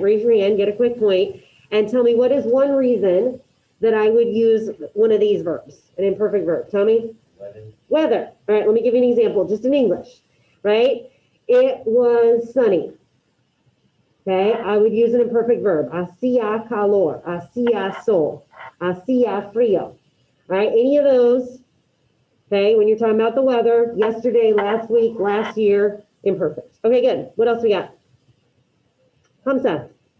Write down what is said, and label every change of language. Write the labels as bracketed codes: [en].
[en] Raise your hand, get a quick point, and tell me what is one reason that I would use one of these verbs, an imperfect verb. Tommy? Weather. All right, let me give you an example, just in English, right? It was sunny. Okay, I would use an imperfect verb. [es] Hacía calor, hacía sol, hacía frío. [en] All right, any of those, okay, when you're talking about the weather, yesterday, last week, last year, imperfect. Okay, good. What else we got? Hamza.